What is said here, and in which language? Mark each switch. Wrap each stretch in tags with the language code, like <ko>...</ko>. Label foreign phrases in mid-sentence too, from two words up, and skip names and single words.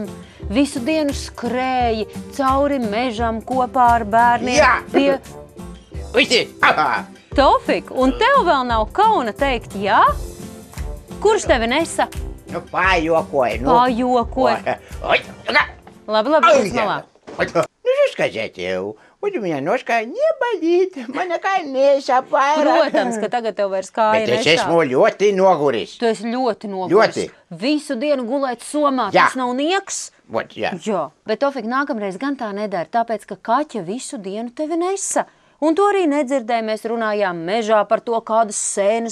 <lv>Visu dienu skrēji cauri mežam kopā ar bērniem. Jā. Pie Tofik, un tev vēl nav kauna teikt jā? Kurš tevi nesa? Nu, pajokoju. Pajokoju. Labi, uz malā.</lv> <ru>Ну что сказать, вот у меня ножка не болит,</ru> <lv>mana kāja nesāp vairāk. Protams, ka tagad tev vairs kāja Bet es nesāp. esmu ļoti noguris. Tu esi ļoti noguris. Ļoti. Visu dienu gulēt somā, Jā. tas nav nieks. Vot, jā. Jā, bet Tofik nākamreiz gan tā nedara, tāpēc, ka kaķa visu dienu tevi nesa. Un to arī nedzirdēja, mēs runājām mežā par to, kādas sēnes</lv>